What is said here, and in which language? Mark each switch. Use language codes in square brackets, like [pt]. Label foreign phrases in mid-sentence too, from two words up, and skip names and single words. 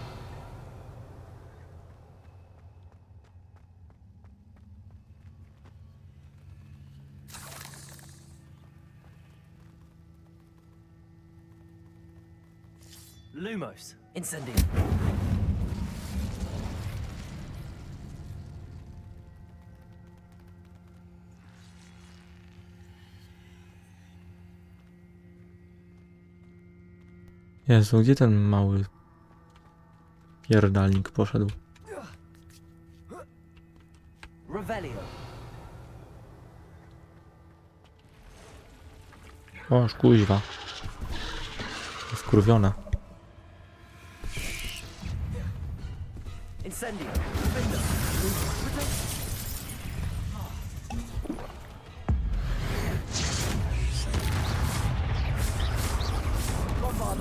[pl] Lumos. Incendio. Jezu, gdzie ten mały pierdalnik poszedł? Revelio. O, kuźwa. Skurwiona. Incendio. Defendo. Bombarda.